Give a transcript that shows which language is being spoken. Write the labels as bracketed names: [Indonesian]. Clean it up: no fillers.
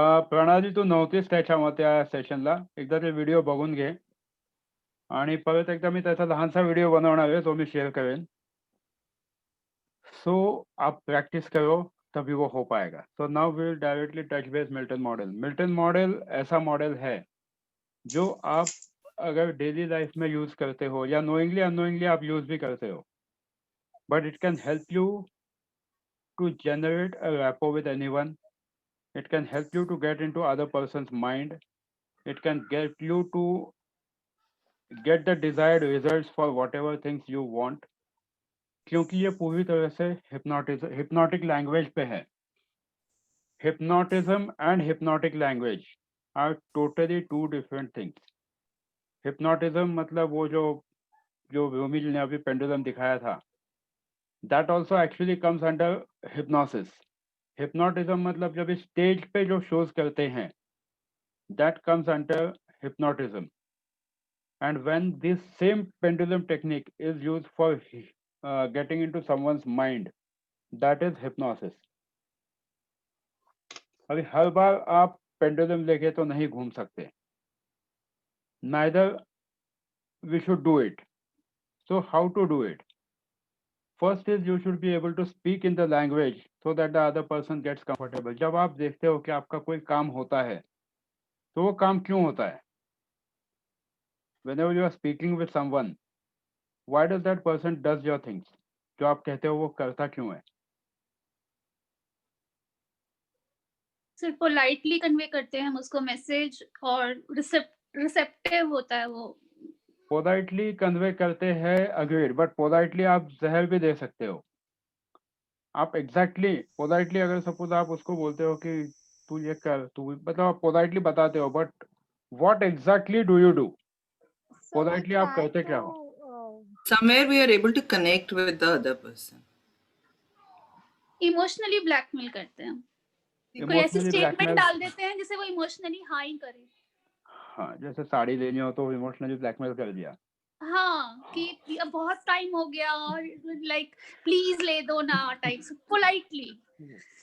[Marathi] प्रणाली तू नव्हतीस त्याच्यामध्ये त्या सेशनला. एकदा ते व्हिडिओ बघून घे आणि परत एकदा मी त्याचा लहानसा व्हिडिओ बनवणार आहे, तो मी शेअर करेन. [Hindi] सो आप प्रैक्टिस करो तभी वो हो पाएगा. [English] So now we will directly touch base Milton model. [Hindi] Milton model ऐसा मॉडल है जो आप अगर डेली लाइफ में यूज करते हो या नोइंगली अनोइंगली आप यूज भी करते हो, [English] but it can help you to generate a rapport with anyone. It can help you to get into other person's mind. It can get you to get the desired results for whatever things you want. [Hindi] क्योंकि ये पूरी तरह से hypnotic language पे है. [English] Hypnotism and hypnotic language are totally two different things. [Hindi] Hypnotism मतलब वो जो रोमी जी ने अभी पेंडुलम दिखाया था, [English] that also actually comes under hypnosis. [Hindi] Hypnotism मतलब जब स्टेज पे जो शोज करते हैं, [English] that comes under hypnotism. And when this same pendulum technique is used for getting into someone's mind, that is hypnosis. [Hindi] अभी हर बार आप पेंडुलम लेके तो नहीं घूम सकते. [English] Neither we should do it. So how to do it? First is you should be able to speak in the language so that the other person gets comfortable. [Hindi] जब आप देखते हो कि आपका कोई काम होता है, तो वो काम क्यों होता है? [English] Whenever you are speaking with someone, why does that person does your things? [Hindi] जो आप कहते हो वो करता क्यों है? सिर्फ पोलाइटली कन्वे करते हैं हम उसको मैसेज, और रिसेप्टिव होता है वो. पोलाइटली कन्वे करते हैं, अग्रीड, बट पोलाइटली आप जहर भी दे सकते हो. आप एग्जैक्टली पोलाइटली अगर सपोज आप उसको बोलते हो कि तू ये कर, तू मतलब आप पोलाइटली बताते हो, [English] But what exactly do you do? [Hindi] Politely आप करते क्या हो? [English] Somewhere we are able to connect with the other person. [Hindi] Emotionally blackmail करते हैं. कोई ऐसी [English] Emotionally [Hindi] स्टेटमेंट [English] blackmail. [Hindi] डाल देते हैं जिससे वो इमोशनली हाई करे. हाँ, जैसे साड़ी लेनी हो तो इमोशनली ब्लैकमेल कर दिया. हाँ, कि अब बहुत टाइम हो गया और लाइक प्लीज ले दो ना, टाइप पोलाइटली.